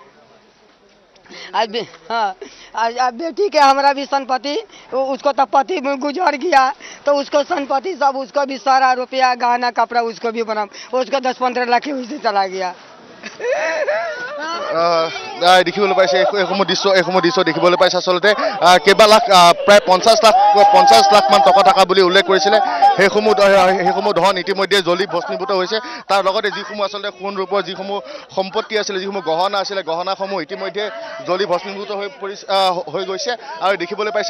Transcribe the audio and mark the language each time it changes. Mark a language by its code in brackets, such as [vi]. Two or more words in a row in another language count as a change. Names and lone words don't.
[hi] अब बेटी के हमारा भी संपत्ति उसको तो पति गुजर गया तो उसको संपत्ति सब उसको भी सारा रुपया गहना कपड़ा उसको भी बना उसको 10-15 लाख उससे चला गया [as] দেখিবলৈ পাইছে এইসমূহ দৃশ্য দেখিবলৈ পাইছে আচলতে কেইবা লাখ প্ৰায় 50 লাখ মান টকা থকা বুলি উল্লেখ কৰিছিলে সেইসমূহ ধন ইতিমধ্যে জ্বলি ভস্মীভূত হৈছে তাৰ লগতে যিসমূহ আচলতে সোণ ৰূপৰ যিসমূহ সম্পত্তি আছিলে যিসমূহ গহনা আছিলে গহনাসমূহ ইতিমধ্যে জ্বলি ভস্মীভূত হৈ গৈছে আৰু দেখিবলৈ পাইছে